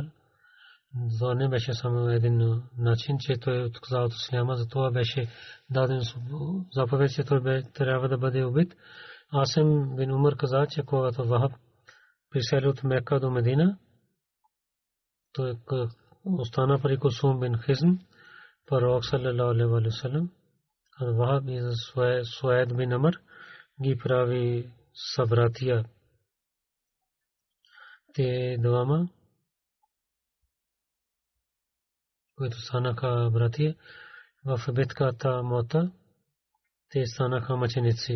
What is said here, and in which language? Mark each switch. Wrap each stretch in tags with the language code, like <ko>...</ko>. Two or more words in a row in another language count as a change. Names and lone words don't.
<bg>Това не беше само един начин, че той отказа от исляма, затова беше даден заповед, че той трябва да бъде убит. Асим бин Умар каза, че когато Вахаб присели от Мека до Медина, той остана при Кулсум бин Хизм, пророк</bg> <ar>صلى الله عليه وسلم.</ar> <bg>Вахаб и Суайд бин Амр ги прави събратия. Те двама, които станаха братия в битката Мота, те станаха мъченици.</bg>